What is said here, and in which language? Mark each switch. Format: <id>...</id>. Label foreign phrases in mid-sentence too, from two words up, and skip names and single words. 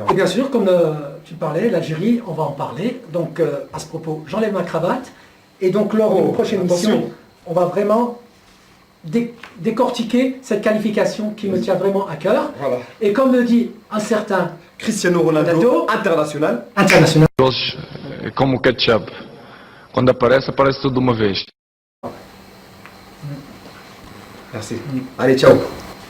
<fr>Et bien sûr, comme tu parlais, l'Algérie, on va en parler. Donc à ce propos, j'enlève ma cravate. Et donc lors d'une prochaine attention. émission, on va vraiment décortiquer cette qualification qui me tient vraiment à cœur. Voilà. Et comme le dit un certain Cristiano Ronaldo, Ronaldo, international. international.</fr> <pt>É como o ketchup. Quando aparece, aparece tudo de uma vez.</pt> <fr>Merci. Allez, ciao.</fr>